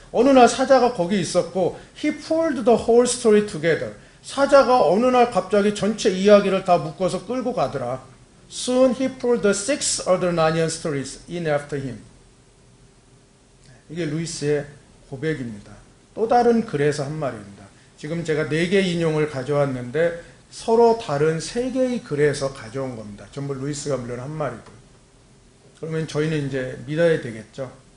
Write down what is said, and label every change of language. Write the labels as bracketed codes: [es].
[ko] 어느 날 사자가 거기 있었고 [en] he pulled the whole story together. [ko] 사자가 어느 날 갑자기 전체 이야기를 다 묶어서 끌고 가더라. [en] Soon he pulled the 6 other Narnian stories in after him. [ko] 이게 루이스의 고백입니다. 또 다른 글에서 한 말입니다. 지금 제가 4개 인용을 가져왔는데 서로 다른 3개의 글에서 가져온 겁니다. 전부 루이스가 물론 한 말이고요. 그러면 저희는 이제 믿어야 되겠죠.